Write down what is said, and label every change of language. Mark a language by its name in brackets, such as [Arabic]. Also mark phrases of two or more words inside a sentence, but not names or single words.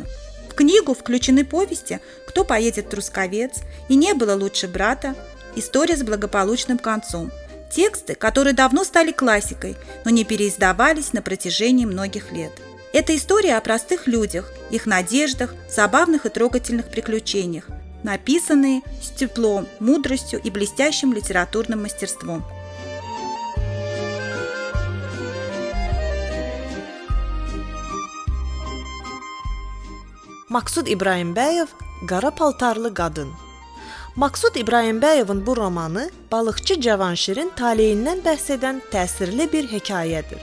[Russian] В книгу включены повести «Кто поедет в Трусковец» и «Не было лучше брата», «История с благополучным концом», тексты, которые давно стали классикой, но не переиздавались на протяжении многих лет. Это история о простых людях, их надеждах, забавных и трогательных приключениях, написанные с теплом, мудростью и блестящим литературным мастерством. [Azerbaijani] Maksud İbrahimbəyev Qara paltarlı qadın. Maksud İbrahimбəyevin bu romanı balıqçı Cavanşirin taleyindən bəhs edən təsirli bir hekayədir.